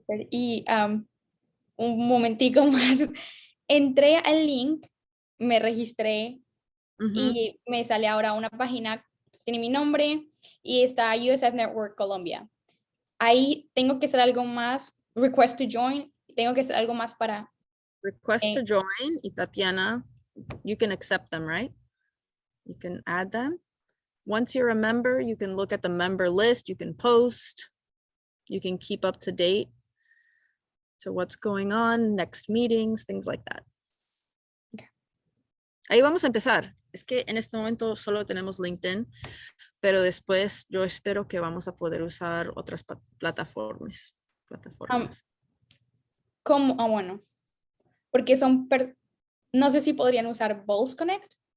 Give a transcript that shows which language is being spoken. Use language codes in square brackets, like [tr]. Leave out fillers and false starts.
[es] y un momentico más, entré al link, me registré Ujú. y me sale ahora una página, tiene mi nombre y está USF Network Colombia. Ahí tengo que hacer algo más, [en] request to join, [es] tengo que hacer algo más para... [en] Request to join y Tatiana, you can accept them, right? You can add them. Once you're a member, you can look at the member list, you can post, you can keep up to date to what's going on, next meetings, things like that. Okay. [es] Ahí vamos a empezar. Es que en este momento solo tenemos LinkedIn, pero después yo espero que vamos a poder usar otras plataformas. ¿Cómo? Bueno, porque no sé si podrían usar Balls Connect.